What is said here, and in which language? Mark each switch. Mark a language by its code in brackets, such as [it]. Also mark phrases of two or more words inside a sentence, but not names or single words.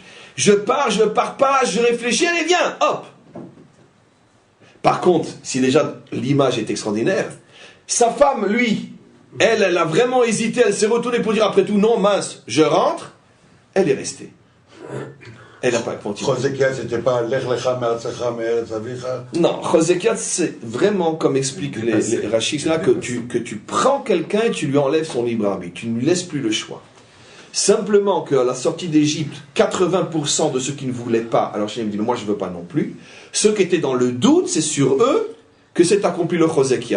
[fr] Je pars pas, je réfléchis, allez viens, hop. Par contre, si déjà l'image est extraordinaire, sa femme, lui, elle a vraiment hésité, elle s'est retournée pour dire après tout, non, mince, je rentre, elle est restée. Elle n'a pas continué. Chosekia, c'était pas [he] לך לך מארצך מארץ אביך. [fr] Non, Chosekia, c'est vraiment, comme expliquent les Rachis, là, que tu prends quelqu'un et tu lui enlèves son libre arbitre, tu ne lui laisses plus le choix. Simplement qu'à la sortie d'Égypte, 80% de ceux qui ne voulaient pas, alors Hachem dit, moi je ne veux pas non plus, ceux qui étaient dans le doute, c'est sur eux que s'est accompli le Chosekia.